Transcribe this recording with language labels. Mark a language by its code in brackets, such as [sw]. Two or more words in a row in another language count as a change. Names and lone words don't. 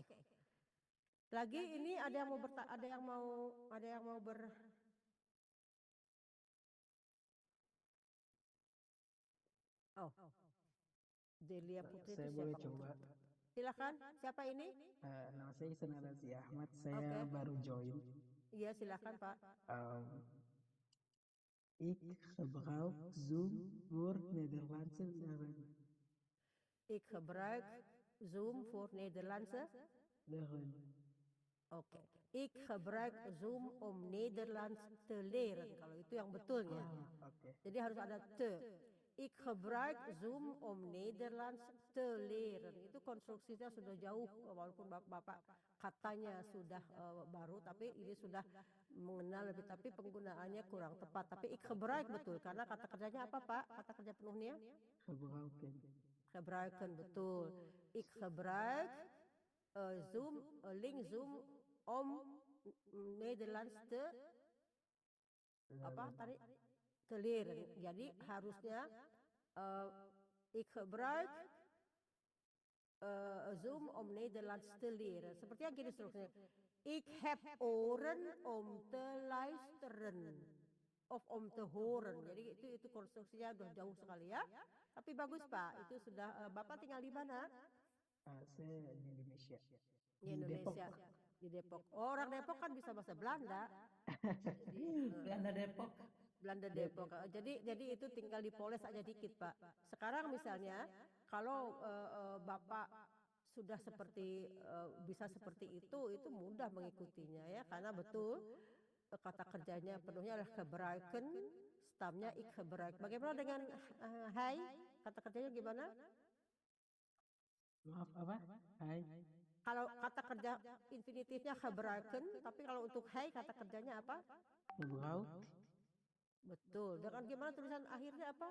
[id] Lagi ini ada yang mau Oh. Delia Putri Saya itu boleh siapa? coba. Silakan. Siapa ini? Nama saya Ihsan Al-Aziz Ahmad. Saya baru join. Iya, silakan Pak. [nl] Ik gebruik Zoom voor Nederlandse leren. Ik gebruik Zoom voor Nederlandse Leren. [id] Oke. [nl] Ik gebruik Zoom om Nederlands te leren. [id] Kalau itu yang betulnya. Oke. Jadi harus ada te. [nl] Ik gebruik Zoom om Nederlands te leren. [id] Itu konstruksinya sudah jauh, walaupun Bapak katanya sudah baru, tapi ini sudah mengenal lebih, tapi penggunaannya kurang tepat. Tapi [nl] ik gebruik [id] betul, karena kata kerjanya apa Pak? Kata kerja penuhnya? [nl] Gebruiken. [id] Gebruiken, betul. [nl] Ik gebruik Zoom, link Zoom om Nederlands te [id] apa tadi? [nl] Te leren. [id] Jadi harusnya [nl] ik gebruik Zoom om Nederlands te leren. [id] Sepertinya gini strukturnya. [nl] Ik heb oren om te luisteren. Of om te horen. [id] Jadi itu konstruksinya udah jauh sekali ya. Tapi bagus Pak. Itu sudah Bapak tinggal di mana? Saya di Indonesia. Di Indonesia. Di Depok. Orang Depok kan bisa bahasa Belanda. Belanda Depok. Belanda Depok. Jadi itu tinggal dipoles aja dikit Pak. Sekarang misalnya kalau Bapak sudah seperti bisa seperti itu mudah mengikutinya ya, karena betul kata kerjanya penuhnya adalah gebruiken, stamnya [nl] ik gebruik. [id] Bagaimana dengan hai? Kata kerjanya gimana? Maaf apa? Hai. Kalau kata kerja infinitifnya gebruiken, tapi kalau untuk hai kata kerjanya apa? [nl] Gebruik. [id] Betul. Dengan gimana tulisan akhirnya apa?